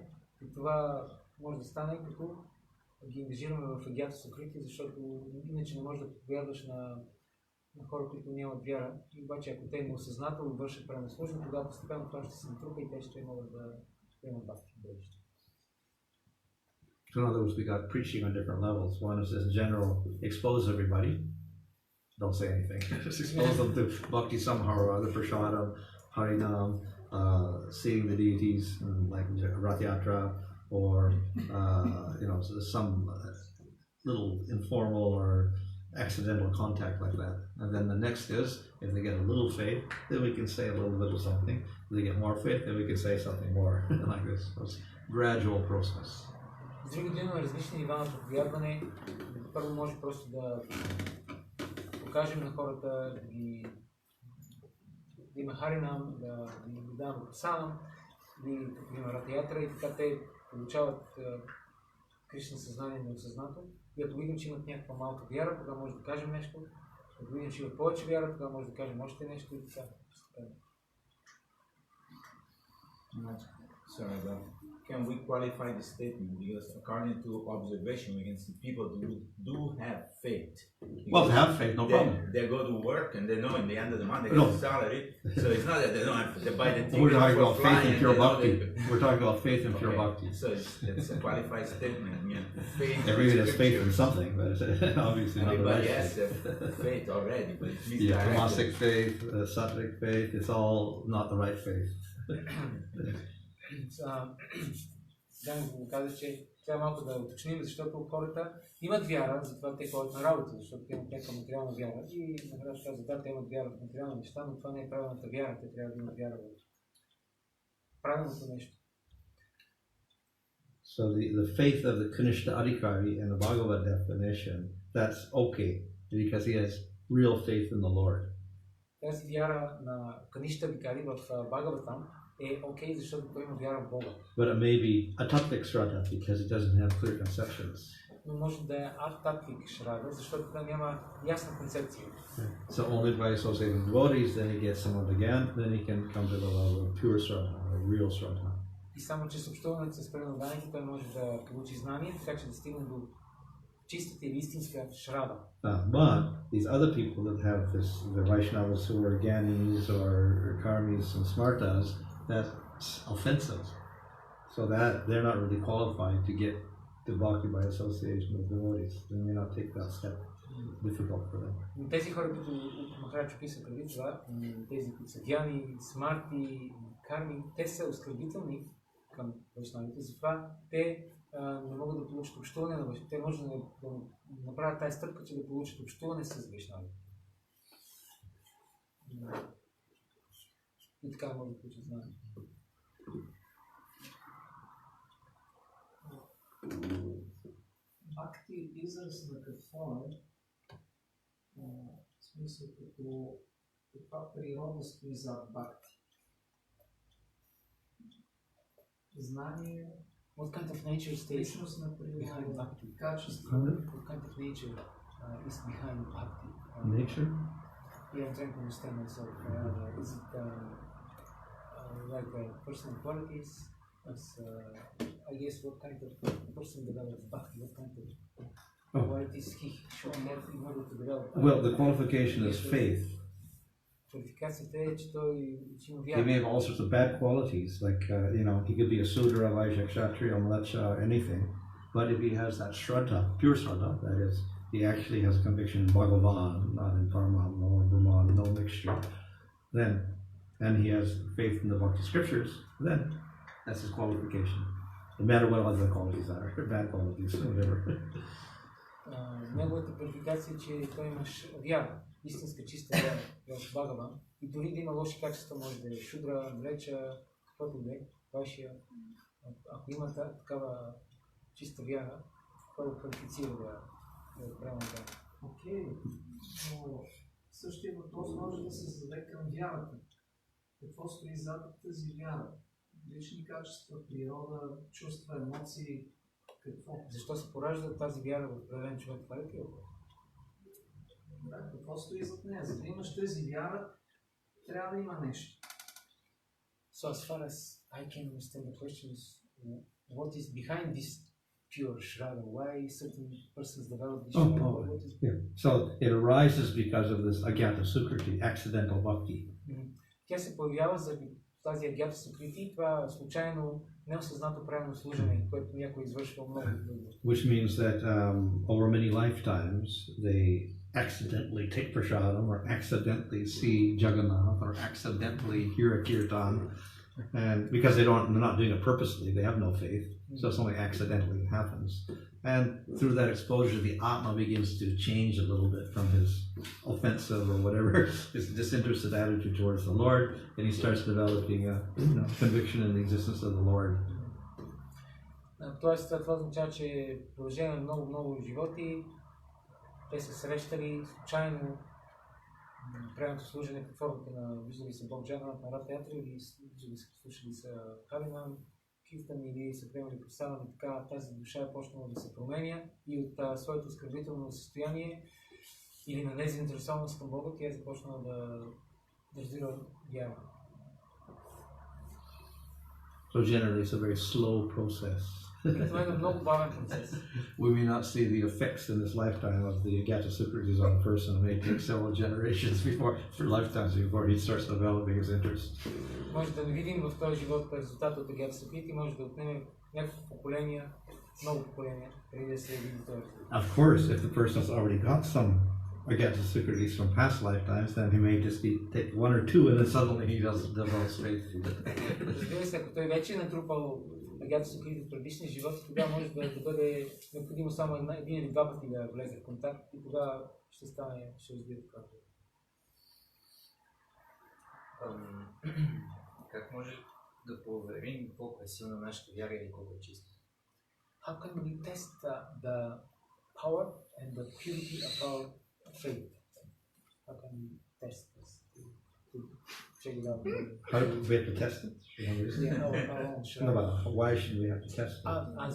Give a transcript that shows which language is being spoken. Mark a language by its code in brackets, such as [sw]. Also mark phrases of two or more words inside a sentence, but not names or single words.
[bg] И това може да стане като ги ангажираме в [sa] अज्ञात सुकृति, [bg] защото иначе не можеш да проповядваш на хора, които нямат вяра. И обаче ако те неосъзнателно вършат правилно служба, тогава постепенно това ще се натрупа и те ще могат да приемат бхакти в бъдеще. [en] So in other words, we got preaching on different levels. One is this general, expose everybody. Don't say anything. Just expose them to bhakti somehow or other, prashadam, harinam, seeing the deities like Rath Yatra, or some little informal or accidental contact like that. And then the next is, if they get a little faith, then we can say a little bit of something. If they get more faith, then we can say something more like this. So it's a gradual process. [bg] С други думи, различни нива на проповядване. Първо може просто да покажем на хората, да има харинам, да ги дадем прасанам, да има ратиятра и така те получават Кришна съзнание неосъзнато. И ако видим, че имат някаква малка вяра, тогава може да кажем нещо. Ако видим, че имат повече вяра, тогава може да кажем още нещо и така. [en] Sorry, but can we qualify the statement? Because according to observation, we can see people do have faith. Well, they have faith, no problem. They go to work and they know in the end of the month they get a salary. So it's not that they don't have to buy the ticket. We're talking about faith in pure bhakti. They... We're talking about faith in pure bhakti. So it's a qualified statement. I mean, faith. Everybody has faith in something, but obviously not the everybody right has faith. faith already, but it's Tamasic faith, sattvic faith, it's all not the right faith. [bg] Дами го каза, че трябва малко да уточним, защото хората имат вяра, затова те ходят на работа, защото те имат някаква материална вяра. И накрая ще казва, да, те имат вяра в материални неща, но това не е правилната вяра, те трябва да имат вяра в правилното нещо. [en] So the faith of the [sa] कनिष्ठ अधिकारी [en] in the Bhagavad definition, that's okay, because he has real faith in the Lord. [bg] Тази вяра на [sa] कनिष्ठ अधिकारी [bg] в Бхагаватам е окей, защото той има вяра в Бога. [en] But it may be a tattvic shraddha because it doesn't have clear conceptions. [bg] Но може да е ататвик шрада, защото той няма ясна концепция. [en] So only by associating devotees, then he gets some of the gyan, then he can come to the level of pure shraddha, or real shraddha. [bg] И само че съобщуването с преданданите, той може да получи знание, така че да стигне до чистата или истинска шрада. [en] But these other people that have this, the Vaishnavas who are Gyanis or Karmis and Smartas, that's offensive. So that they're not really qualified to get to bhakti by association with devotees. They may not take that step. difficult for them. [bg] Тези хора, които Махарадж описа преди това, тези, които са дяни, смарти, карми, те са оскърбителни към вайшнавите, затова те не могат да получат общуване на вайшнавите. Те може да направят тази стъпка, че да получат общуване с вайшнавите. И така може да получат знание. Бхакти е израз на какво е? В смисъл като каква природа стои зад бхакти? Знание, [en] What kind of nature stays [bg] личност на [en] behind [bg] природа, [en] bhakti? [bg] качество. [en] What kind of nature is behind bhakti? Nature? Yeah, I'm trying to understand myself. Is it like personal qualities? As, I guess what kind of person develops bhakti? What kind of qualities he should have in order to develop? Well, the qualification is faith. [bg] Квалификацията е, че той има [en] He [bg] вяра. [en] may have all sorts of bad qualities, like, he could be a Sudra, Vaishya, Kshatriya, Mlecha, anything. But if he has that Shraddha, pure Shraddha, that is, he actually has conviction in Bhagavan, not in Paramatma or Brahman, no mixture, then, and he has faith in the Bhakti scriptures, then that's his qualification. No matter what other qualities are, bad qualities, whatever. [bg] Неговата квалификация е, че той има вяра, истинска чиста вяра в Бхагаван. И дори да има лоши качества, може да е шудра, млеча, каквото да е, вашия. Ако има такава чиста вяра, това го квалифицира да е правилно вяра. Окей, но същия въпрос може да се зададе към вярата. Какво стои зад тази вяра? Лични качества, природа, чувства, емоции, какво? Защо се поражда тази вяра в определен човек? Това е въпрос. Да, какво стои зад нея? За да имаш тази вяра, трябва да има нещо. [en] So as far as I can understand the question is, what is behind this pure Shraddha? Why certain persons develop this Shraddha? Yeah. So it arises because of this [sa] अज्ञात सुकृति, [en] accidental bhakti. [bg] Тя се появява заради тази [sa] अज्ञात सुकृति [bg] и това случайно, неосъзнато правилно служене, което някой извършва много дълго. [en] Which means that over many lifetimes they accidentally take prasadam or accidentally see Jagannath or accidentally hear a kirtan, and because they're not doing it purposely, they have no faith, so something accidentally happens. And through that exposure, the Atma begins to change a little bit from his offensive or whatever, his disinterested attitude towards the Lord, and he starts developing a conviction in the existence of the Lord. [bg] Тоест, това означава, че в продължение на много животи те се срещали случайно правилното служене под формата на виждали се Бог Джаганат на Рат театър или виждали се слушали са Харинам, Киртан или са приемали представяне, така тази душа е почнала да се променя и от своето скърбително състояние или на незаинтересованост към Бога, тя е започнала да развива вяра. [en] So generally it's a very slow process. [bg] Това е много бавен процес. [en] We may not see the effects in this lifetime of the Agyata Sukritis on a person. It may take several generations lifetimes before he starts developing his interest. [bg] Може да не видим в този живот резултата от [sa] अज्ञात सुकृति, [bg] може да отнеме няколко поколения, много поколения, преди да се види този резултат. [en] Of course, if the person has already got some Agyata Sukritis from past lifetimes, then he may just take one or two and then suddenly he develops faith. [bg] Разбира се, ако той вече е натрупал [sa] अज्ञात सुकृति [bg] в предишния живот, тогава може да бъде необходимо само един или два пъти да влезе в контакт и тогава ще разбира това. Как може да проверим колко е силна нашата вяра или колко е чиста? [en] How can we test the power and the purity of our faith? How can we test this to check it out? How do we have to test it? No, but why should we have to test it?